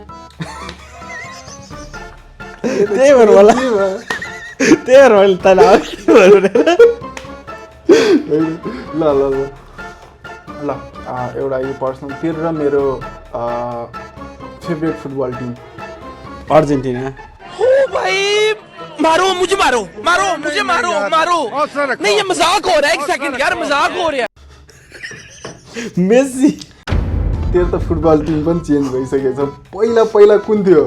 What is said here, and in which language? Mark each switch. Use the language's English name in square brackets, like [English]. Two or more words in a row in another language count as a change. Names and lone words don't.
[Nepali] त्यही भएर होला तँलाई ल एउटा यो पर्सनल तेरो र मेरो [English] favourite football team [Nepali] अर्जेन्टिना [Hindi] मारो मुझे मारो नहीं ये मजाक हो रहा है एक सेकंड यार मजाक हो रहा है मेसी [Nepali] तेरो त [English] football team [Nepali] पनि चेन्ज भइसकेछ पहिला कुन थियो